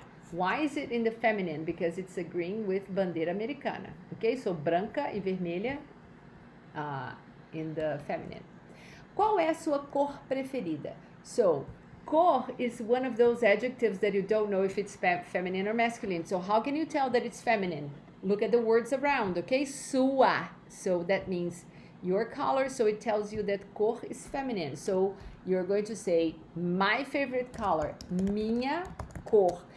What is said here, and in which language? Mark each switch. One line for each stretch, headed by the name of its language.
English: Why is it in the feminine? Because it's agreeing with
Portuguese: bandeira americana.
English: Okay, so
Portuguese: branca e vermelha
English: in the feminine.
Portuguese: Qual é a sua cor preferida?
English: So, cor is one of those adjectives that you don't know if it's feminine or masculine. So how can you tell that it's feminine? Look at the words around, okay? Sua. So that means your color, so it tells you that cor is feminine. So you're going to say, my favorite color,
Portuguese: minha cor.